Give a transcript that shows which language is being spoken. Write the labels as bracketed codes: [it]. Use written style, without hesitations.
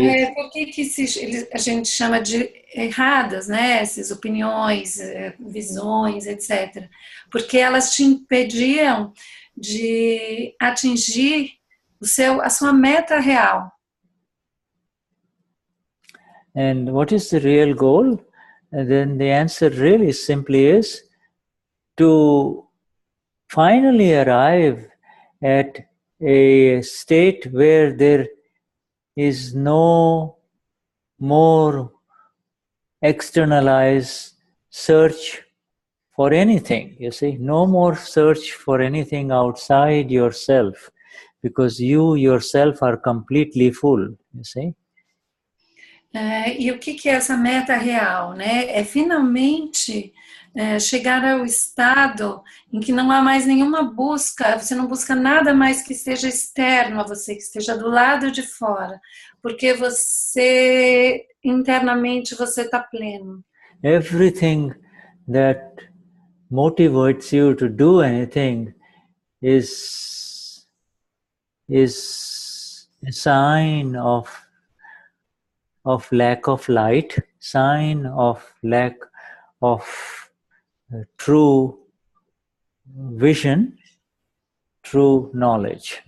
[pt] Então, por que a gente chama de erradas, né? Essas opiniões, visões, etc. Porque elas te impediam de atingir a sua meta real. [en] And what is the real goal? And then the answer really simply is to finally arrive at a state where there is no more externalized search for anything, you see, no more search for anything outside yourself, because you yourself are completely full, you see. [pt] E o que é essa meta real, né? É finalmente chegar ao estado em que não há mais nenhuma busca, você não busca nada mais que esteja externo a você, que esteja do lado de fora, porque você, internamente, você está pleno. [en] Everything that motivates you to do anything is a sign of lack of light, sign of lack of true vision, true knowledge.